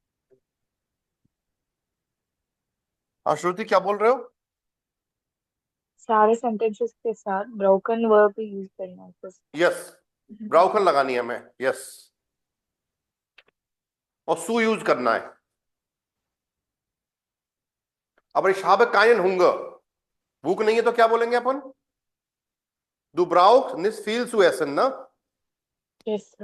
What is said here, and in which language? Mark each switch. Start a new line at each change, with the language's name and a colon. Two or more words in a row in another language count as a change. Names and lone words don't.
Hindi: हाँ श्रुति, क्या बोल रहे हो? सारे सेंटेंसेस के साथ
English: broken verb
Hindi: ही यूज करना है सर। यस, ब्राउकन लगानी है हमें, यस, और सू यूज करना है.
German: अब ich habe keinen Hunger,
Hindi: भूख नहीं है तो क्या बोलेंगे अपन?
German: Du brauchst nicht viel zu essen,
Hindi: ना?
English: yes sir.